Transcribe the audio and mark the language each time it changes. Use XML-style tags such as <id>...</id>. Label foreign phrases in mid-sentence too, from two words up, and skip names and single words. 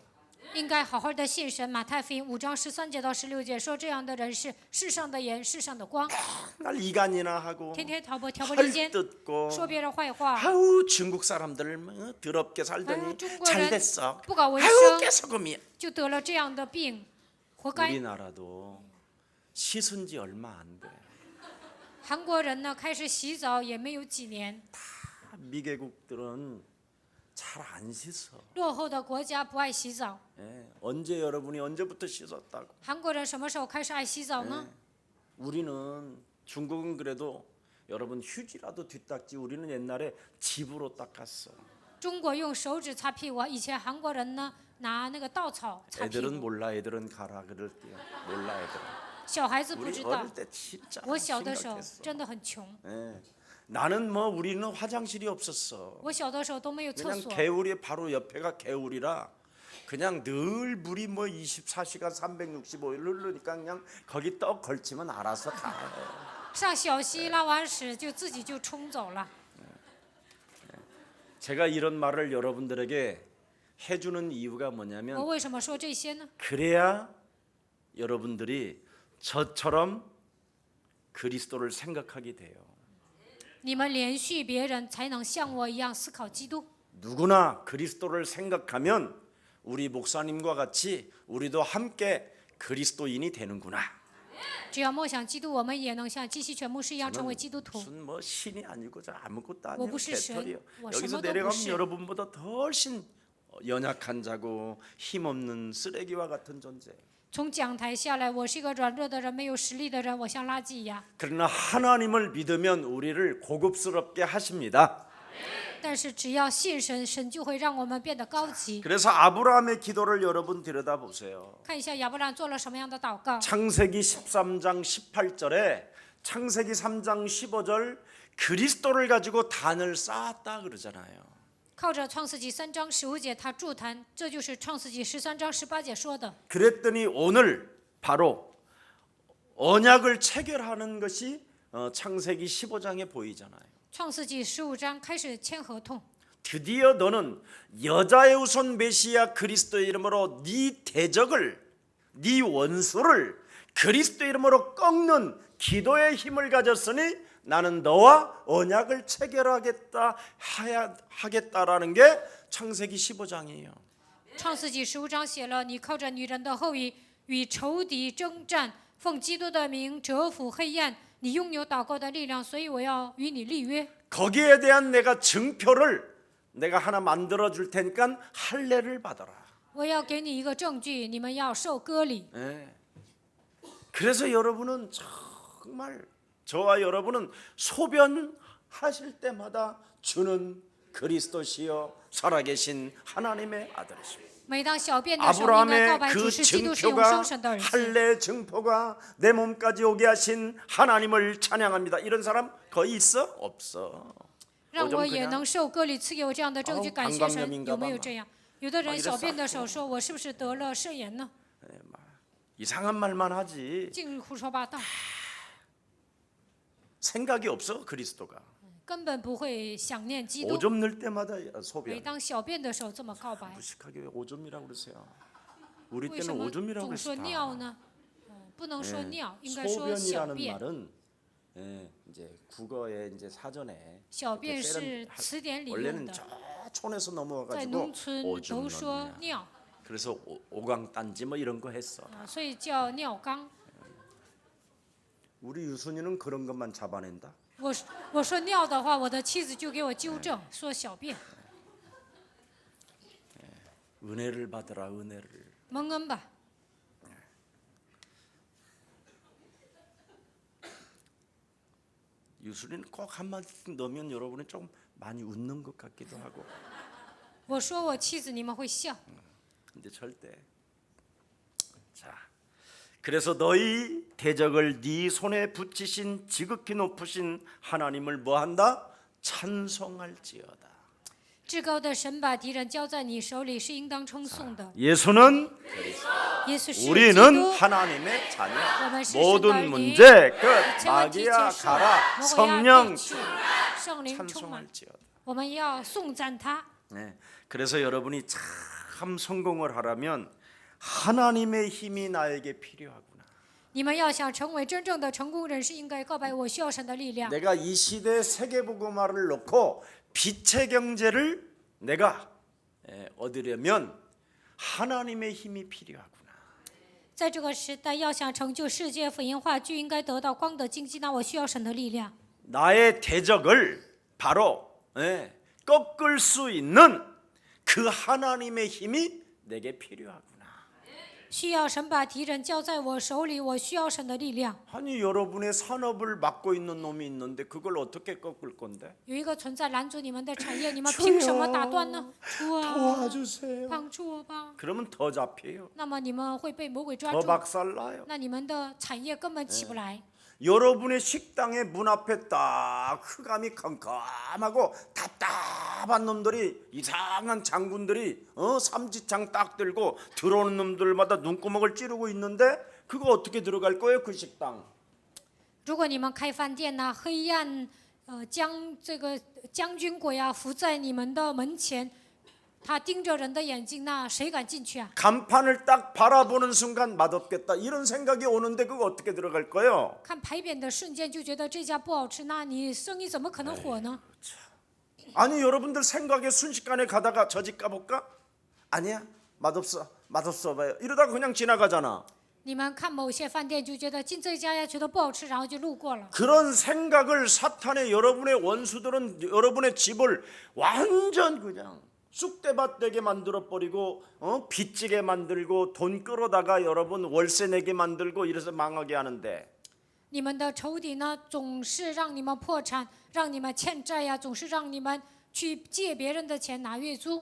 <zh>应该好好的信神。马太福音5章13节到16节说，这样的人是世上的盐，世上的光，</zh> <ko>날 이간이나 하고</ko> <zh>天天挑拨离间，</zh> <ko>헐뜯고</ko> <zh>说别人坏话。</zh> <ko>아우 중국 사람들 뭐 더럽게 아유, 살더니 중국은 잘 됐어. 부가 왜 아우 있어? 깨소금이야.</ko> <zh>就得了这样的病，活该。</zh> <ko>우리나라도 씻은 지 얼마 안 돼.</ko> <zh>韩国人呢，开始洗澡也没有几年，</zh> <ko>미개국들은 잘 안 씻어.</ko> <zh>落后的国家不爱洗澡。</zh> <ko>예, 언제 여러분이 언제부터 씻었다고?</ko> <zh>韩国人什么时候开始爱洗澡呢？</zh> <ko>우리는 중국은 그래도 여러분 휴지라도 뒤닦지. 우리는 옛날에 집으로 닦았어.</ko> <zh>中国用手指擦屁股，以前韩国人呢拿那个稻草擦屁</zh> <ko>애들은</ko> <zh>股。</zh> <ko>몰라. 애들은 가라 그럴게요. 몰라 애들은.</ko> <zh>小孩子不</zh> <ko>우리</ko> <zh>知道，</zh> <ko>어릴 때 진짜</ko> <zh>我小的时候</zh> <ko>심각했어.</ko> <zh>真的很穷，</zh> <ko>예. 나는 뭐 우리는 화장실이 없었어.</ko> <zh>我小的时候都没有厕</zh> <ko>그냥</ko> <zh>所，</zh> <ko>개울이 바로 옆에가 개울이라 그냥 늘 물이 뭐 24시간 365일 흐르니까 그냥 거기 떡 걸치면 알아서 다 해.</ko> <zh>上小溪拉完屎就自己就冲走了。</zh> <ko>제가 이런 말을 여러분들에게 해주는 이유가</ko> <zh>我</zh> <ko>뭐냐면</ko> <zh>为什么说这些呢？</zh> <ko>그래야 여러분들이 저처럼 그리스도를 생각하게 돼요.</ko> <zh>你们连续别人，才能像我一样思考基督。</zh> <ko>누구나 그리스도를 생각하면 우리 목사님과 같이 우리도 함께 그리스도인이 되는구나.</ko> <zh>只要默想基督，我们也能像基西全牧师一样成为基督徒。</zh> <ko>무슨 뭐 신이 아니고 저 아무것도 아니고</ko> <zh>我不是神，</zh> <ko>개털이요.</ko> <zh>我什</zh> <ko>여기서</ko> <zh>么都不</zh> <ko>내려가면</ko> <zh>是。</zh> <ko>여러분보다 훨씬 연약한 자고 힘없는 쓰레기와 같은 존재.</ko> <zh>从讲台下来，我是一个软弱的人，没有实力的人，我像垃圾一样。</zh> <ko>그러나 하나님을 믿으면 우리를 고급스럽게 하십니다.</ko> <zh>但是只要信神，神就会让我们变得高级。</zh> <ko>그래서 아브라함의 기도를 여러분 들여다보세요.</ko> <zh>看一下亚伯兰做了什么样的祷告。</zh> <ko>창세기 13장 18절에 창세기 3장 15절 그리스도를 가지고 단을 쌓았다 그러잖아요.</ko> <zh>靠着创世纪3章15节，他筑坛，这就是创世纪13章18节说的。</zh> <ko>그랬더니 오늘 바로 언약을 체결하는 것이 창세기 15장에 보이잖아요.</ko> <zh>创世纪15章开始签合同，</zh> <ko>드디어 너는 여자의 후손 메시아 그리스도의 이름으로 네 대적을 네 원수를 그리스도의 이름으로 꺾는 기도의 힘을 가졌으니 나는 너와 언약을 체결하겠다 하겠다라는 게 창세기 15장이에요.</ko> <zh>创世纪15章写了，你靠着女人的后裔与仇敌征战，奉基督的名折服黑暗，你拥有祷告的力量，所以我要与你立约。</zh> <ko>거기에 대한 내가 증표를 내가 하나 만들어 줄 테니까 할례를 받아라.</ko> <zh>我要给你一个证据，你们要受割礼。</zh> <ko>네. 그래서 여러분은 정말 저와 여러분은 소변하실 때마다 주는 그리스도시요 살아계신 하나님의 아들이십니다.</ko> <zh>每当小便的时候，应该告</zh> <ko>아브라함의</ko> <zh>白主</zh> <ko>그</ko> <zh>是基督是永</zh> <ko>증표가</ko> <zh>生神的儿子。</zh> <ko>할례 증표가 내 몸까지 오게 하신 하나님을 찬양합니다. 이런 사람 거의 있어? 없어.</ko> <zh>让</zh> <ko>좀</ko> <zh>我也</zh> <ko>그냥</ko> <zh>能受割礼，赐给我这样的证据，</zh> <ko>아우</ko> <zh>感谢</zh> <ko>방광염</ko> <zh>神。</zh> <ko>인가</ko> <zh>有没有</zh> <ko>봐</ko> <zh>这样？有的人</zh> <ko>이랬어</ko> <zh>小便的时候说：“我是不是得了肾炎呢</zh> <ko>이상한 말만 하지 ？”</ko> <zh>净胡说八道，</zh> <ko>생각이 없어 그리스도가.</ko> <zh>根本不会想念基督。</zh> <ko>오줌 넣을 때마다</ko> <zh>每</zh> <ko>소변.</ko> <zh>当小便的时候这么告白，</zh> <ko>무식하게 왜 오줌이라고 그러세요? 우리</ko> <zh>为什</zh> <ko>때는</ko> <zh>么</zh> <ko>오줌이라고</ko> <zh>总说</zh> <ko>그랬어.</ko> <zh>尿呢？不能说尿，应该说小</zh> <ko>소변이라는</ko> <zh>便。</zh> <ko>말은 예, 이제 국어에 이제 사전에</ko> <zh>小便</zh> <ko>세련</ko> <zh>是词典里用</zh> <ko>원래는</ko> <zh>的，</zh> <ko>저 촌에서</ko> <zh>在</zh> <ko>넘어와가지고</ko> <zh>农村</zh> <ko>오줌</ko> <zh>都说</zh> <ko>넣느냐.</ko> <zh>尿，</zh> <ko>그래서 오강단지 뭐 이런 거 했어.</ko> <zh>所以叫尿缸。</zh> <ko>우리 유순이는 그런 것만 잡아낸다.</ko> <zh>我说尿的话，我的妻子就给我纠正，说小便。</zh> <ko>은혜를 받으라 은혜를.</ko> <zh>蒙恩吧。</zh> <ko>유수리는 꼭 한마디 넣으면 여러분이 좀 많이 웃는 것 같기도 하고.</ko> <zh>我说我妻子，你们会笑。</zh> <ko>근데 절대. 자, 그래서 너희 대적을 네 손에 붙이신 지극히 높으신 하나님을 뭐한다? 찬송할지어다.</ko> <zh>至高的神把敌人交在你手里，是应当称颂的。</zh> <ko>예수는</ko> <zh>耶稣是基</zh> <ko>우리는</ko> <zh>督，</zh> <ko>하나님의 자녀.</ko> <zh>我们是神的儿</zh> <ko>모든</ko> <zh>女。</zh> <ko>문제</ko> <zh>一</zh> <ko>끝.</ko> <zh>切问题结</zh> <ko>마귀야</ko> <zh>束，</zh> <ko>가라.</ko> <zh>魔鬼要</zh> <ko>성령</ko> <zh>退去，圣灵充满，</zh> <ko>찬송할지어다.</ko> <zh>我们要颂赞他。</zh> <ko>네. 그래서 여러분이 참 성공을 하려면 하나님의 힘이 나에게 필요하구나.</ko> <zh>你们要想成为真正的成功人士，应该告白我需要神的力量。</zh> <ko>내가 이 시대 세계복음화를 놓고 빛의 경제를 내가 얻으려면 하나님의 힘이 필요하구나.</ko> <zh>在这个时代，要想成就世界福音化，就应该得到光的经济。那我需要神的力量。</zh> <ko>나의 대적을 바로 꺾을 수 있는 그 하나님의 힘이 내게 필요하구나.</ko> <zh>需要神把敌人交在我手里，我需要神的力量。</zh> <ko>아니 여러분의 산업을 막고 있는 놈이 있는데 그걸 어떻게 꺾을 건데?</ko> <zh>有一个存在拦阻你们的产业，你们凭什么打断呢？主啊，</zh> <ko>도와주세요.</ko> <zh>帮助我吧！</zh> <ko>그러면 더 잡혀요.</ko> <zh>那么你们会被魔鬼抓</zh> <ko>더</ko> <zh>住，</zh> <ko>박살나요.</ko> <zh>那你们的产业根本起不来。</zh> <ko>여러분의 식당의 문 앞에 딱 흑암이 컴컴하고 답답한 놈들이 이상한 장군들이 삼지창 딱 들고 들어오는 놈들마다 눈구멍을 찌르고 있는데 그거 어떻게 들어갈 거예요 그 식당?</ko> <zh>如果你们开饭店呢，黑暗将军鬼啊伏在你们的门前，他盯着人的眼睛，那谁敢进去啊？</zh> <ko>간판을 딱 바라보는 순간 맛없겠다 이런 생각이 오는데 그거 어떻게 들어갈 거예요?</ko> <zh>看牌匾的瞬间就觉得这家不好吃，那你生意怎么可能火呢？</zh> <ko>아니 여러분들 생각에 순식간에 가다가 저 집 가볼까? 아니야 맛없어 봐요 이러다가 그냥 지나가잖아.</ko> <zh>你们看某些饭店就觉得进这家呀，觉得不好吃，然后就路过了。</zh> <ko>그런 생각을 사탄의 여러분의 원수들은 여러분의 집을 완전 그냥 쑥대밭 되게 만들어 버리고 빚지게 만들고 돈 끌어다가 여러분 월세 내게 만들고 이래서 망하게 하는데</ko> <zh>你们的仇敌呢，总是让你们破产，让你们欠债呀，总是让你们去借别人的钱拿月租。</zh>